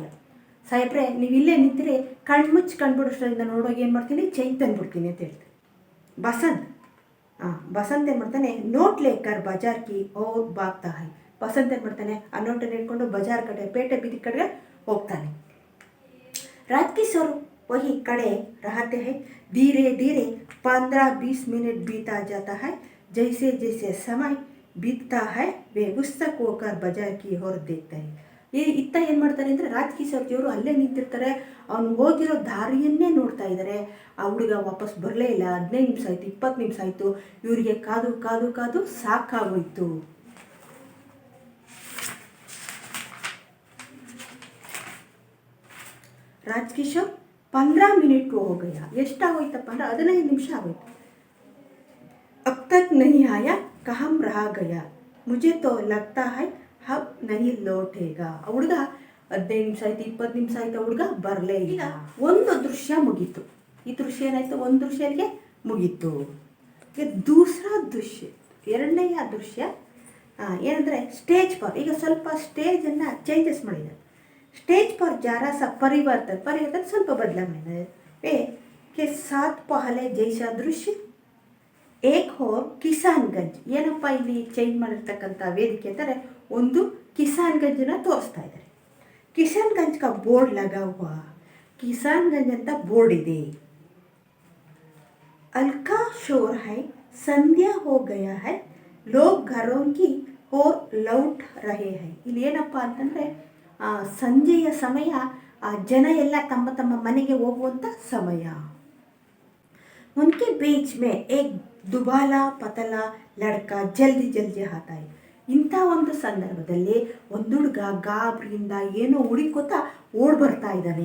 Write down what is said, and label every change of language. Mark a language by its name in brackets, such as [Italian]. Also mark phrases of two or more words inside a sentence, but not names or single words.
[Kannada] ಸಾಹೇಬ್ರೆ ನೀವು ಇಲ್ಲೇ ನಿಂತಿರಿ, ಕಣ್ಮುಚ್ಚಿ ಕಂಡುಬಿಡೋಷ್ಟರಿಂದ ನೋಡೋಗಿ ಏನು ಮಾಡ್ತೀನಿ, ಚೈನ್ ತಂದುಬಿಡ್ತೀನಿ ಅಂತ ಹೇಳ್ತಾರೆ. [Hindi] ಬಸಂತ್ [Kannada] ಏನು ಮಾಡ್ತಾನೆ, [Hindi] नोट लेकर बाज़ार की ओर भागता है. [Kannada] ಬಸಂತ್ ಏನು ಮಾಡ್ತಾನೆ, ಆ ನೋಟನ್ನು ಇಟ್ಕೊಂಡು ಬಜಾರ್ ಕಡೆ, ಪೇಟೆ ಬೀದಿ ಕಡೆಗೆ ಹೋಗ್ತಾನೆ. [Hindi] ರಾಜ್ಕಿಶೋರ್ वही कड़े रहते हैं, धीरे धीरे 15-20 मिनट बीता जाता है, जैसे जैसे समय बीतता है वे गुस्सा होकर बाजार की ओर देखते हैं. [Kannada] ಇತ್ತ ಏನು ಮಾಡ್ತಾರೆ ಅಂದರೆ, ರಾಜ್ಕಿಶೋರ್ ಅವರು ಅಲ್ಲೇ ನಿಂತಿರ್ತಾರೆ, ಅವ್ನು ಹೋಗಿರೋ ದಾರಿಯನ್ನೇ ನೋಡ್ತಾ ಇದ್ದಾರೆ. ಆ ಹುಡುಗ ವಾಪಸ್ ಬರಲೇ ಇಲ್ಲ. 15 ನಿಮಿಷ ಆಯಿತು, 20 ನಿಮಿಷ ಆಯಿತು, ಇವರಿಗೆ ಕಾದು ಕಾದು ಕಾದು ಸಾಕಾಗೋಯ್ತು. [Hindi] ರಾಜ್ಕಿಶೋರ್ 15 मिनट हो गया, [Kannada] ಎಷ್ಟಾಗೋಯ್ತಪ್ಪ ಅಂದರೆ 15 ನಿಮಿಷ ಆಗೋಯ್ತು. [Hindi] अब तक नहीं आया, कहाँ रह गया, मुझे तो लगता है अब नहीं लौटेगा. [Kannada] ಆ ಹುಡುಗ 15 ನಿಮಿಷ ಆಯಿತು, 20 ನಿಮಿಷ ಆಯಿತು, ಹುಡುಗ ಬರಲೇ ಇಲ್ಲ. ಒಂದು ದೃಶ್ಯ ಮುಗೀತು. ಈ ದೃಶ್ಯ ಏನಾಯಿತು, ಒಂದು ದೃಶ್ಯಕ್ಕೆ ಮುಗೀತು. [Hindi] दूसरा दृश्य, [Kannada] ಎರಡನೆಯ ದೃಶ್ಯ ಏನಂದರೆ [Hindi] स्टेज पर. [Kannada] ಈಗ ಸ್ವಲ್ಪ ಸ್ಟೇಜನ್ನು ಚೇಂಜಸ್ ಮಾಡಿದ್ದಾರೆ. [Hindi] स्टेज पर जरा सा परिवर्तन [Kannada] ಸ್ವಲ್ಪ ಬದಲಾವಣೆ [Hindi] के साथ पहले जैसा दृश्य एक और ಕಿಸಾನ್ಗಂಜ್. [Kannada] ಏನಪ್ಪ ಇಲ್ಲಿ ಚೇಂಜ್ ಮಾಡಿರ್ತಕ್ಕಂಥ ವೇದಿಕೆ ಅಂದರೆ, ಒಂದು ಕಿಸಾನ್ಗಂಜನ್ನ ತೋರಿಸ್ತಾ ಇದ್ದಾರೆ. [Hindi] ಕಿಸಾನ್ಗಂಜ್ का बोर्ड लगा हुआ, [Kannada] ಕಿಸಾನ್ಗಂಜ್ ಅಂತ ಬೋರ್ಡ್ ಇದೆ. [Hindi] हल्का शोर है, संध्या हो गया है, लोग घरों की ओर लौट रहे हैं. [Kannada] ಇಲ್ಲಿ ಏನಪ್ಪ ಅಂತಂದರೆ, ಸಂಜೆಯ ಸಮಯ, ಜನ ಎಲ್ಲ ತಮ್ಮ ತಮ್ಮ ಮನೆಗೆ ಹೋಗುವಂಥ ಸಮಯ. [Hindi] उनके बीच में एक दुबला पतला लड़का जल्दी जल्दी आता है. [Kannada] ಇಂಥ ಒಂದು ಸಂದರ್ಭದಲ್ಲಿ ಒಂದು ಹುಡುಗ ಗಾಬರಿಯಿಂದ ಏನೋ ಹುಡುಕೋತಾ ಓಡ್ ಬರ್ತಾ ಇದ್ದಾನೆ.